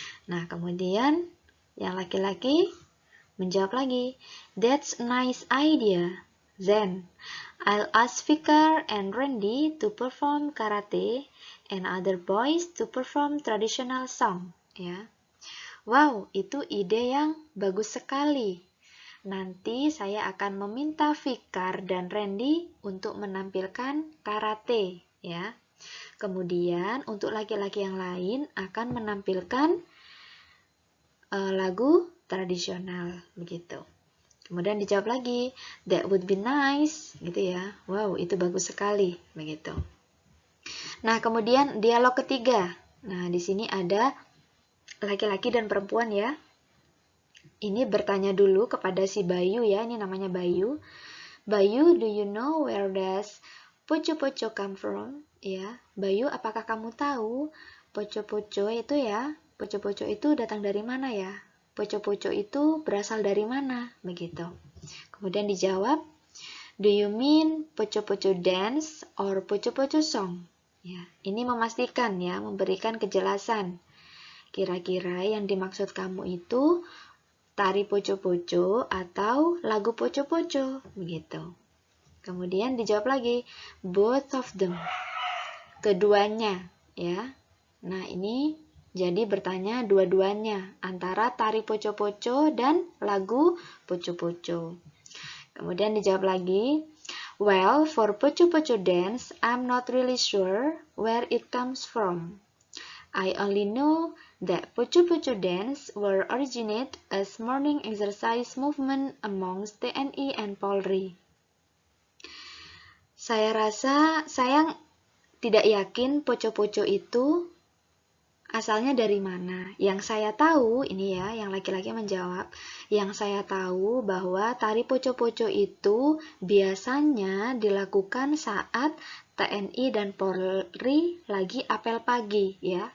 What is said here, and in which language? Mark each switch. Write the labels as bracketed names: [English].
[Indonesian] Nah, kemudian yang laki-laki menjawab lagi, [English] that's a nice idea. Then, I'll ask Fikar and Randy to perform karate and other boys to perform traditional song. [Indonesian] Ya. Wow, itu ide yang bagus sekali. Nanti saya akan meminta Fikar dan Randy untuk menampilkan karate. Ya. Kemudian, untuk laki-laki yang lain akan menampilkan lagu tradisional begitu. Kemudian dijawab lagi, [English] that would be nice, [Indonesian] gitu ya. Wow, itu bagus sekali, begitu. Nah, kemudian dialog ketiga. Nah, di sini ada laki-laki dan perempuan ya. Ini bertanya dulu kepada si Bayu ya, ini namanya Bayu. [English] Bayu, do you know where does poco-poco come from? [Indonesian] Ya, Bayu, apakah kamu tahu poco-poco itu ya? Poco-poco itu datang dari mana ya? Poco-poco itu berasal dari mana? Begitu. Kemudian dijawab, [English] do you mean poco-poco dance or poco-poco song? [Indonesian] Ya, ini memastikan ya, memberikan kejelasan. Kira-kira yang dimaksud kamu itu tari poco-poco atau lagu poco-poco? Begitu. Kemudian dijawab lagi, [English] both of them. [Indonesian] Keduanya, ya. Nah, ini jadi bertanya dua-duanya antara tari poco-poco dan lagu poco-poco. Kemudian dijawab lagi, [English] Well, for poco-poco dance, I'm not really sure where it comes from. I only know that poco-poco dance will originate as morning exercise movement amongst TNI and Polri. [Indonesian] Saya rasa saya tidak yakin poco-poco itu asalnya dari mana. Yang saya tahu, ini ya, yang laki-laki menjawab, yang saya tahu bahwa tari poco-poco itu biasanya dilakukan saat TNI dan Polri lagi apel pagi, ya.